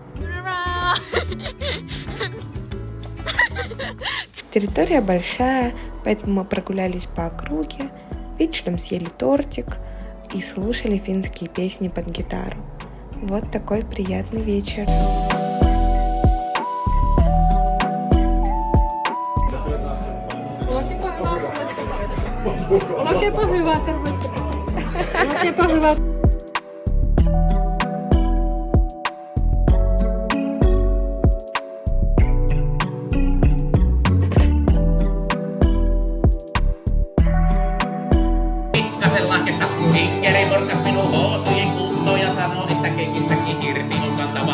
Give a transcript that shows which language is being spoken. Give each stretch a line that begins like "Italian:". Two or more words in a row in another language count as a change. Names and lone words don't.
Russian: Территория большая, поэтому мы прогулялись по округе, вечером съели тортик и слушали финские песни под гитару. Вот такой приятный вечер.
Finnish: Oikeinpa hyvä, tervetuloa. Oikeinpa hyvä. Pikkasen lahkesta hikkeri morkas minun housujen kuntoon ja sanoo, että kenkistäkin irti on kantava.